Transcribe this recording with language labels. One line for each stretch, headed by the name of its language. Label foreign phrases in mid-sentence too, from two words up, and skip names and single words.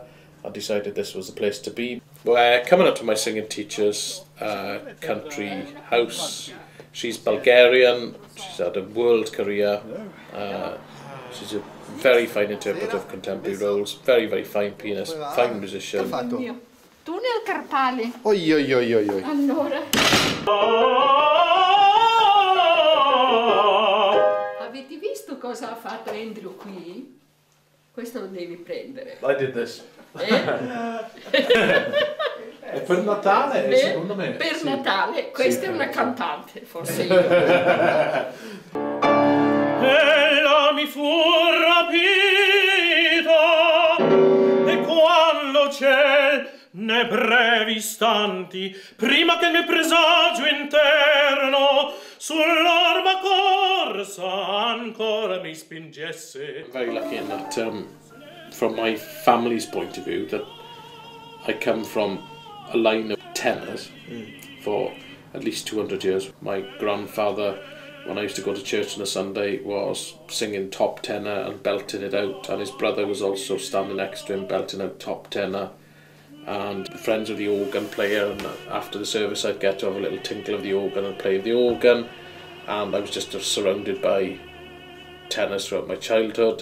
English: I decided this was the place to be. Well, coming up to my singing teacher's country house, She's Bulgarian, she's had a world career, she's a very fine interpreter of contemporary roles, very, very fine pianist, fine musician.
Italian: Tu nel carpale. Oi oi oi oi oi. Allora. Avete visto cosa ha fatto Andrew qui? Questo lo devi prendere.
English: I did this.
Italian: E per Natale, secondo me. Per Natale, questa è una cantante, forse io. Ella mi fu rapita e quando c'è ne brevi istanti prima che il mio presagio interno sull'orma corsa ancora mi spingesse.
English: I'm very lucky in that, from my family's point of view, that I come from a line of tenors for at least 200 years. My grandfather, when I used to go to church on a Sunday, was singing top tenor and belting it out, and his brother was also standing next to him belting out top tenor, and friends with the organ player, and after the service I'd get to have a little tinkle of the organ and play the organ, and I was just surrounded by tenors throughout my childhood.